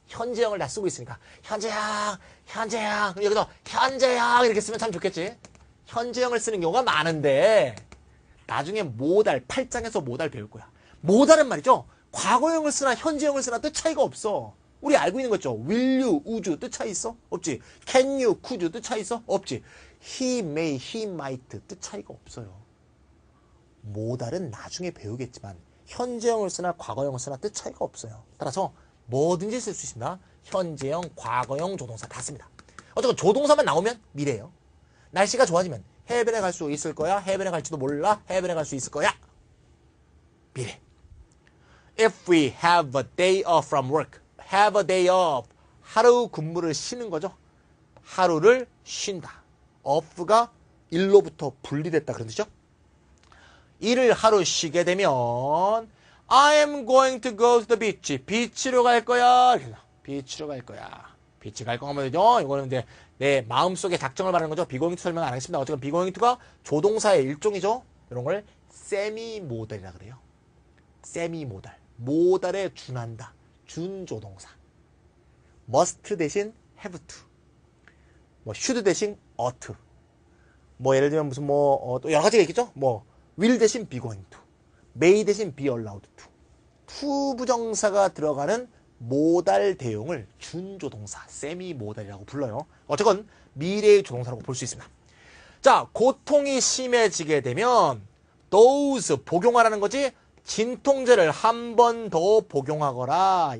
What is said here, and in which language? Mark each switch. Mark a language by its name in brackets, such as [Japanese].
[Korean] 현재형을 다 쓰고 있으니까 현재형 여기서 현재형 이렇게 쓰면 참 좋겠지. 현재형을 쓰는 경우가 많은데 나중에 모달 8장에서 모달 배울 거야. 모다는 말이죠. 과거형을 쓰나 현재형을 쓰나 뜻 차이가 없어. 우리 알고 있는 거죠. [English] will you, would you [Korean] 뜻 차이 있어? 없지. [English] can you, could you [Korean] 뜻 차이 있어? 없지. [English] he may, he might [Korean] 뜻 차이가 없어요. 모달은 나중에 배우겠지만 현재형을 쓰나 과거형을 쓰나 뜻 차이가 없어요. 따라서 뭐든지 쓸 수 있습니다. 현재형, 과거형, 조동사 다 씁니다. 어쨌건 조동사만 나오면 미래예요. 날씨가 좋아지면 해변에 갈 수 있을 거야. 해변에 갈지도 몰라. 해변에 갈 수 있을 거야. 미래. [English] If we have a day off from work. have a day off. [Korean] 하루 근무를 쉬는 거죠. 하루를 쉰다. off가 일로부터 분리됐다 그런 뜻이죠. 일을 하루 쉬게 되면 [English] I am going to go to the beach. [Korean] 비치로 갈 거야. 비치로 갈 거야. 비치 갈 거면 되죠. 이거는 이제 내 마음속에 작정을 말하는 거죠. [English] be going to [Korean] 설명 안 하겠습니다. 어쨌든 be going to가 조동사의 일종이죠. 이런 걸 세미모달이라 그래요. 세미모달. 모달에 준한다. 준조동사. [English] must [Korean] 대신 [English] have to. 뭐 should 대신 ought to. [Korean] 뭐 예를 들면 무슨 또 여러 가지가 있겠죠. [English] 뭐 will [Korean] 대신 [English] be going to. may 대신 be allowed to. [Korean] to 부정사가 들어가는 모달 대용을 준조동사, 세미모달이라고 불러요. 어쨌건 미래의 조동사라고 볼 수 있습니다. 자, 고통이 심해지게 되면 those 복용하라는 거지. 진통제를 한 번 더 복용하거라.